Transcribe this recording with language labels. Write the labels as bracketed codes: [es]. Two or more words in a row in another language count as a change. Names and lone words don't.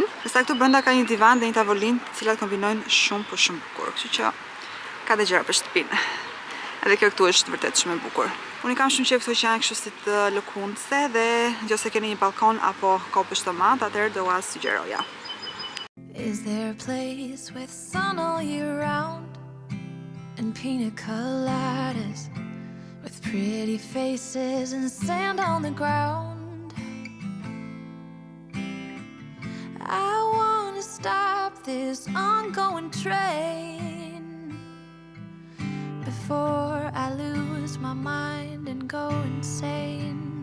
[sq] Ndërsa këtu brenda ka një divan dhe një tavolinë, të cilat kombinojnë shumë bukur. Kështu që ka dhe gjëra për shtëpinë. Edhe kjo këtu është vërtet shumë e bukur. Unë kam shumë qejf këto që janë kështu si të lëkundse dhe nëse keni një balkon apo kopësht të madh, atëherë do ua sugjeroja. [en] Is there a place with sun all year round and pina coladas, with pretty faces and sand on the ground? I wanna stop this ongoing train before I lose my mind and go insane.